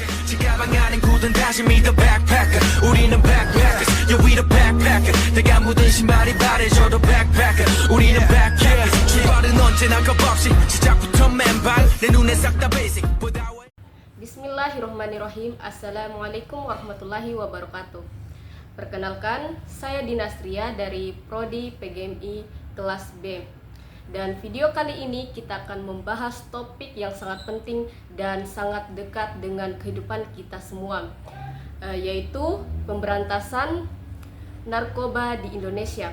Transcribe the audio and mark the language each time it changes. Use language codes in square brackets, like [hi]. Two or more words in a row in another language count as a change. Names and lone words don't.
[ko] 지가방 안엔 굳은 다짐이 [en] the backpacker [ko] 우리는 [en] backpackers yeah we the backpacker [ko] 내가 묻은 신발이 바래져도 backpacker 우리는 backpackers 출발은 언제나 겁없이 시작부터 맨발 내 눈에 싹 다 basic [ar] بسم الله الرحمن الرحيم. السلام عليكم ورحمة الله وبركاته. [id] Perkenalkan, saya Dinastria dari Prodi PGMI kelas B. Dan video kali ini kita akan membahas topik yang sangat penting dan sangat dekat dengan kehidupan kita semua, yaitu pemberantasan narkoba di Indonesia.